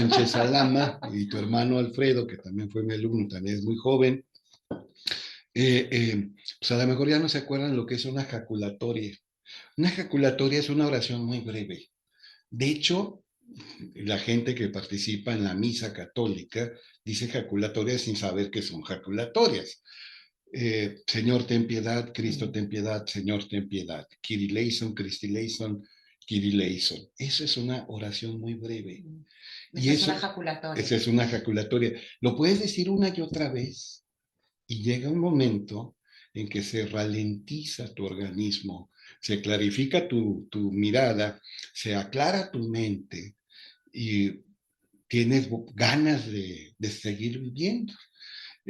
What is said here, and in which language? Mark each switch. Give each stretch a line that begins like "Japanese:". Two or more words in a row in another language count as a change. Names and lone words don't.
Spanish: Sánchez Alama y tu hermano Alfredo, que también fue mi alumno, también es muy joven, pues a lo mejor ya no se acuerdan lo que es una jaculatoria. Una jaculatoria es una oración muy breve. De hecho, la gente que participa en la misa católica dice jaculatoria sin saber que son jaculatorias. Señor, ten piedad, Cristo, ten piedad, Señor, ten piedad.
Greek: Κύριε ελέησον, Χριστέ ελέησον, Κύριε ελέησον.
Spanish: Eso es una oración muy breve. Y Esa es una eso, ejaculatoria. esa es una jaculatoria. Lo puedes decir una y otra vez y llega un momento en que se ralentiza tu organismo, se clarifica tu mirada, se aclara tu mente y tienes ganas de seguir viviendo.